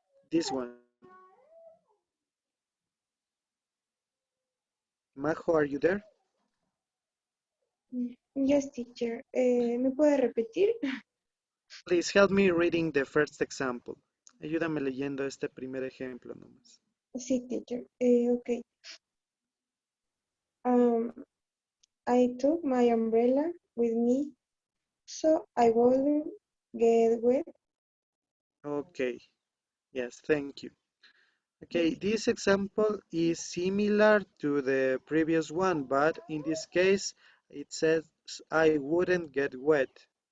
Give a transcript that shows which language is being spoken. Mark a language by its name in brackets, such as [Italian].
[English] This one. Majo, are you there? Yes, teacher. [Spanish] ¿Me puede repetir? [English] Please help me reading the first example. [Spanish] Ayúdame leyendo este primer ejemplo nomás. Sí, teacher. Okay. [English] Um, I took my umbrella with me, so I wouldn't get wet. Okay. Yes, thank you. Okay, this example is similar to the previous one, but in this case, it says I wouldn't get wet.